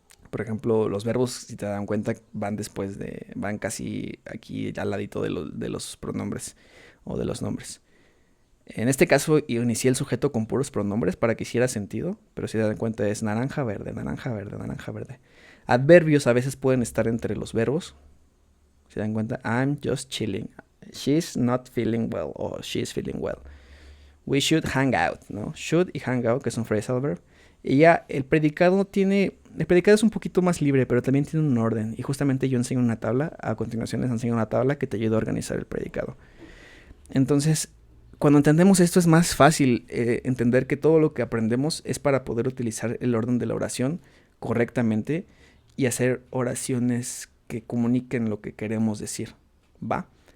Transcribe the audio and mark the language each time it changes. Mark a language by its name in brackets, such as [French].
[Spanish] Por ejemplo, los verbos, si te dan cuenta, van casi aquí al ladito de los pronombres o de los nombres. En este caso, inicié el sujeto con puros pronombres para que hiciera sentido, pero si te dan cuenta es naranja, verde, naranja, verde, naranja, verde. Adverbios a veces pueden estar entre los verbos. Si dan cuenta, [English] I'm just chilling. She's not feeling well o she's feeling well. We should hang out, [Spanish] ¿no? [English] Should y hang out, [Spanish] que es un [English] phrasal verb. [Spanish] Y ya el predicado es un poquito más libre, pero también tiene un orden. Y justamente yo enseño una tabla, a continuación les enseño una tabla que te ayuda a organizar el predicado. Entonces, cuando entendemos esto es más fácil entender que todo lo que aprendemos es para poder utilizar el orden de la oración correctamente y hacer oraciones que comuniquen lo que queremos decir, ¿va?